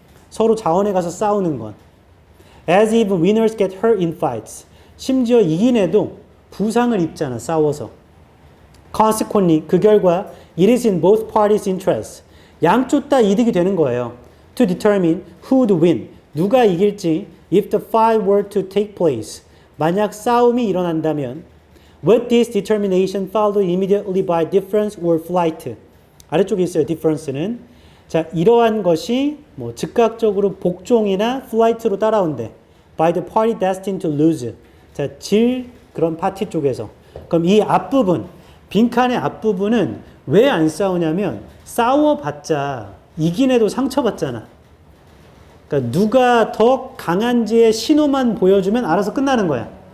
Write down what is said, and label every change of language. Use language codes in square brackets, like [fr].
[ko] 서로 자원에 가서 싸우는 건. [en] As even winners get hurt in fights. [ko] 심지어 이긴 애도 부상을 입잖아, 싸워서. [en] Consequently, [ko] 그 결과 [en] it is in both parties' interests. [ko] 양쪽 다 이득이 되는 거예요. [en] To determine who would win. [ko] 누가 이길지 [en] if the fight were to take place. [ko] 만약 싸움이 일어난다면 [en] with this determination followed immediately by difference or flight. [ko] 아래쪽에 있어요. [en] difference는 [ko] 자, 이러한 것이 뭐 즉각적으로 복종이나 flight로 따라온대. [en] By the party destined to lose. [ko] 자, 그런 파티 쪽에서. 그럼 이 앞부분, 빈칸의 앞부분은 왜 안 싸우냐면 싸워봤자 이긴 애도 상처받잖아. 그러니까 누가 더 강한지의 신호만 보여주면 알아서 끝나는 거야.